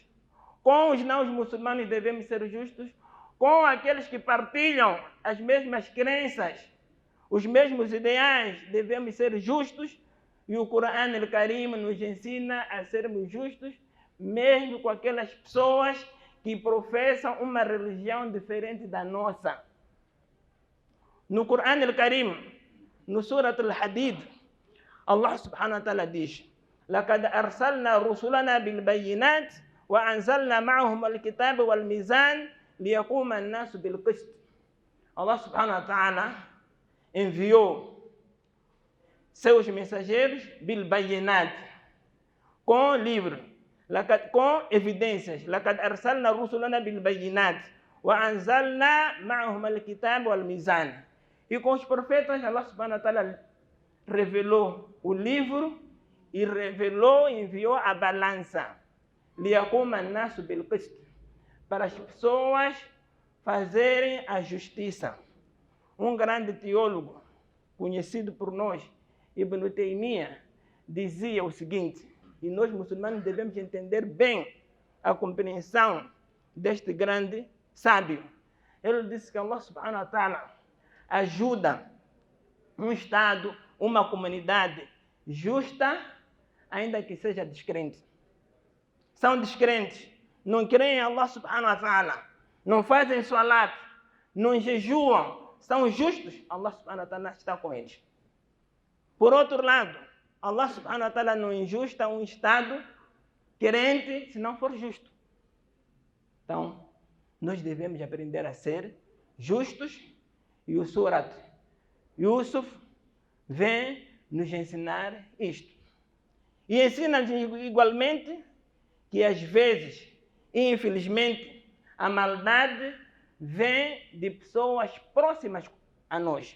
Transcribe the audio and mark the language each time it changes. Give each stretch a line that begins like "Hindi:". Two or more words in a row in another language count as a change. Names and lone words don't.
Portuguese: Com os não muçulmanos devemos ser justos. Com aqueles que partilham as mesmas crenças, os mesmos ideais, devemos ser justos. E o Corão Al-Karim nos ensina a sermos justos, mesmo com aquelas pessoas que professam uma religião diferente da nossa. No Corão Al-Karim, no Surat Al-Hadid,
Arabic: الله سبحانه وتعالى diz, لَقَدْ أَرْسَلْنَا رُسُلَنَا بِالْبَيِّنَاتِ وَأَنْزَلْنَا مَعَهُمَ الْكِتَابَ وَالْمِيزَانَ لِيَقُومَ النَّاسُ بِالْقِسْطِ. الله سبحانه وتعالى
Portuguese: enviou seus mensageiros bil-bayinat, com livro, com evidências.
Arabic: لَقَدْ أَرْسَلْنَا رُسُلَنَا بِالْبَيِّنَاتِ وَأَنْزَلْنَا مَعَهُمَ الْكِتَابَ وَالْمِيزَانَ.
Portuguese: E com os profetas,
Arabic: الله سبحانه وتعالى
Portuguese: revelou o livro e revelou e enviou a balança.
Arabic: لِيَقُومَ النَّاسُ بِالْقِسْطِ,
Portuguese: para as pessoas fazerem a justiça. Um grande teólogo, conhecido por nós, Ibn Taymiyyah, dizia o seguinte, e nós muçulmanos devemos entender bem a compreensão deste grande sábio. Ele disse que
Arabic: الله سبحانه وتعالى
Portuguese: ajuda um Estado, uma comunidade justa, ainda que seja descrente. São descrentes, não creem em
Arabic: الله سبحانه وتعالى,
Portuguese: não fazem salat, não jejuam, são justos,
Arabic: الله سبحانه وتعالى
Portuguese: está com eles. Por outro lado,
Arabic: الله سبحانه وتعالى
Portuguese: não injusta um Estado crente se não for justo. Então, nós devemos aprender a ser justos e o Surat Yusuf vem nos ensinar isto. E ensina-nos igualmente que às vezes, infelizmente, a maldade vem de pessoas próximas a nós.